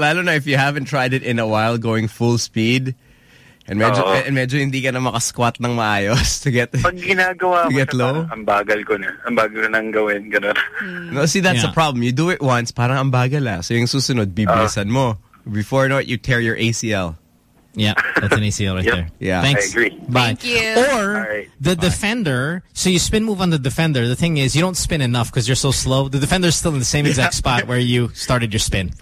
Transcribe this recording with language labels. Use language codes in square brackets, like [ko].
[en] I don't know if you haven't tried it in a while, going full speed. [tl] And medyo, hindi ka na makasquat ng maayos [en] to get, [tl] pag ginagawa [en] to get low. [tl] Parang, ang bagal ko na ang gawin. [en] No, see, that's the problem. You do it once, [tl] parang ang bagal ah. [en] So [tl] yung susunod, bibisan mo. [en] Before not, you tear your ACL. Yeah, that's an ACL right there. Yeah. Thanks. I agree. Bye. Thank you. Or defender. So you spin move on the defender. The thing is, you don't spin enough because you're so slow. The defender's still in the same exact spot where you started your spin.